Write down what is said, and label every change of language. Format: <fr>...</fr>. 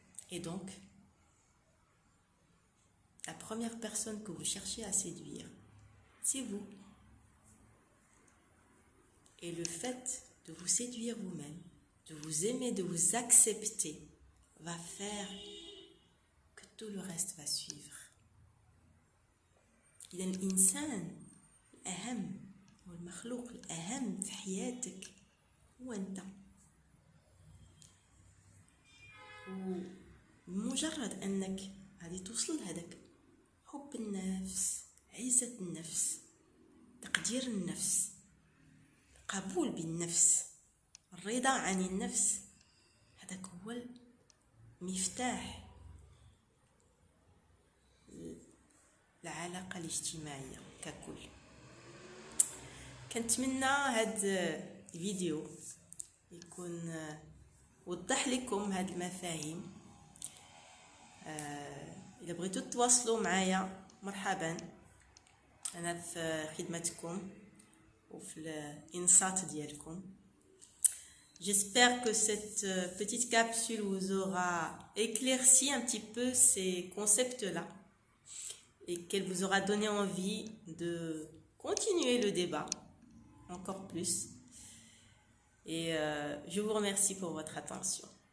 <fr>Et donc, la première personne que vous cherchez à séduire, c'est vous. Et le fait de vous séduire vous-même, de vous aimer, de vous accepter, va faire que tout le reste va suivre.</fr> <ar>إذا الإنسان الأهم والمخلوق الأهم في حياتك هو أنت. ومجرد أنك غادي توصل لهذاك حب النفس، عزة النفس، تقدير النفس، قبول بالنفس، الرضا عن النفس، هذاك هو المفتاح العلاقة الاجتماعية ككل. كنتمنى هاد الفيديو يكون وضح لكم هاد المفاهيم. إذا بغيتوا تتواصلوا معايا مرحبا، أنا في خدمتكم وفي الإنصات ديالكم.</ar> <fr>J'espère que cette petite capsule vous aura éclairci un petit peu ces concepts-là et qu'elle vous aura donné envie de continuer le débat encore plus. Et je vous remercie pour votre attention.</fr>